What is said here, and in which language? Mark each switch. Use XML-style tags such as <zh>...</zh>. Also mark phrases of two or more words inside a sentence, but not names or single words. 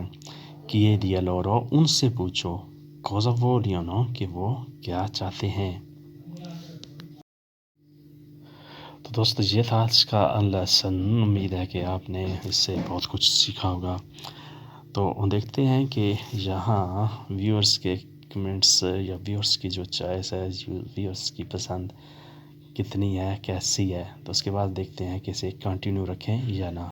<it>chiedi a loro،</it> <ur>ان سے پوچھو،</ur> <it>cosa vogliono،</it> <ur>کہ وہ کیا چاہتے ہیں۔ تو دوستو یہ تھا آج کا لیسن، امید ہے کہ آپ نے اس سے بہت کچھ سیکھا ہوگا۔ تو دیکھتے ہیں کہ یہاں ویورز کے کمنٹس یا ویورز کی جو چوائس ہے، ویورز کی پسند کتنی ہے، کیسی ہے، تو اس کے بعد دیکھتے ہیں کہ اسے کنٹینیو رکھیں یا نہ۔</ur>